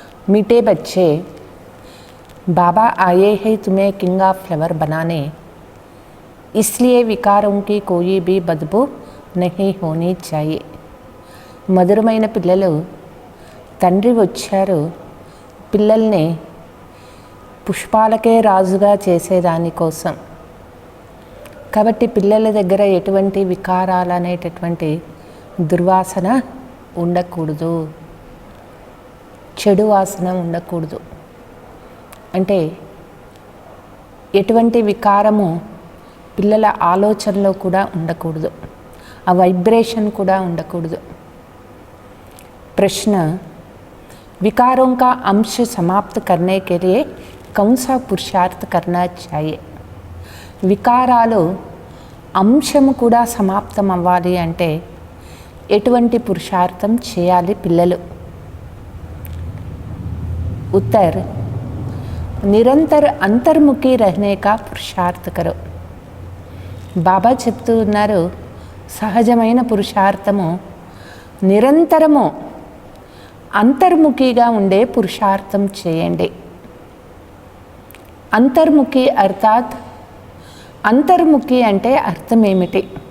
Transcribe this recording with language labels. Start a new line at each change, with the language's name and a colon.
Hindi: मीठे बच्चे, बाबा आए हैं तुम्हें किंग ऑफ फ्लावर बनाने, इसलिए विकारों की कोई भी बदबू नहीं होनी चाहिए।
Telugu: మధురమైన పిల్లలు, తండ్రి వచ్చారు పిల్లల్ని పుష్పాలకే రాజుగా చేసేదానికోసం. కాబట్టి పిల్లల దగ్గర ఎటువంటి వికారాలు అనేటటువంటి దుర్వాసన ఉండకూడదు, చెడు వాసన ఉండకూడదు. అంటే ఎటువంటి వికారము పిల్లల ఆలోచనలో కూడా ఉండకూడదు, ఆ వైబ్రేషన్ కూడా ఉండకూడదు.
Hindi: प्रश्न, विकारों का अंश समाप्त करने के लिए कौन सा पुरुषार्थ करना चाहिए?
Telugu: వికారాలు అంశము కూడా సమాప్తం అవ్వాలి అంటే ఎటువంటి పురుషార్థం చేయాలి పిల్లలు?
Hindi: उत्तर, నిరంతర అంతర్ముఖి रहने का पुरुषार्थ करो.
Telugu: బాబా చెప్తూ ఉన్నారు, సహజమైన పురుషార్థము నిరంతరము అంతర్ముఖిగా ఉండే పురుషార్థం చేయండి. అంతర్ముఖి అర్థాత్, అంతర్ముఖి అంటే అర్థం ఏమిటి?